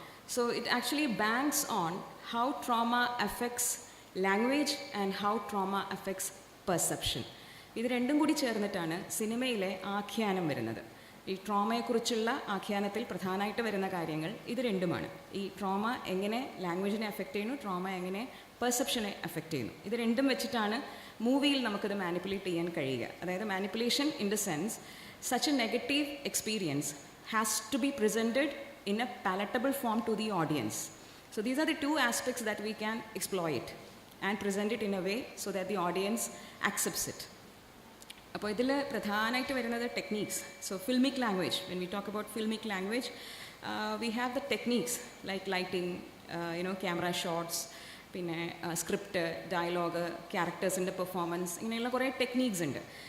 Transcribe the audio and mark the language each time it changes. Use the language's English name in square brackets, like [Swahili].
[English] So it actually banks on how trauma affects language and how trauma affects perception. [Malayalam] ഇത് രണ്ടും കൂടി ചേർന്നിട്ടാണ് സിനിമയിലെ ആഖ്യാനം വരുന്നത്. ഈ ട്രോമയെക്കുറിച്ചുള്ള ആഖ്യാനത്തിൽ പ്രധാനമായിട്ട് വരുന്ന കാര്യങ്ങൾ ഇത് രണ്ടുമാണ്. ഈ ട്രോമ എങ്ങനെ ലാംഗ്വേജിനെ അഫക്റ്റ് ചെയ്യുന്നു, ട്രോമ എങ്ങനെ പെർസെപ്ഷനെ അഫക്റ്റ് ചെയ്യുന്നു, ഇത് രണ്ടും വെച്ചിട്ടാണ് മൂവിയിൽ നമുക്കത് മാനിപ്പുലേറ്റ് ചെയ്യാൻ കഴിയുക. [English] അതായത് manipulation in the sense such a negative experience has to be presented in a palatable form to the audience. So these are the two aspects that we can exploit and present it in a way so that the audience accepts it. [Malayalam] അപ്പോൾ ഇതിൽ പ്രധാനമായിട്ട് വരുന്നത് [English] Techniques. So filmic language, when we talk about filmic language, we have the techniques like lighting, camera shots, പിന്നെ script, dialogue, ക്യാരക്ടേഴ്സിൻ്റെ performance, [Malayalam] ഇങ്ങനെയുള്ള കുറേ techniques ഉണ്ട്.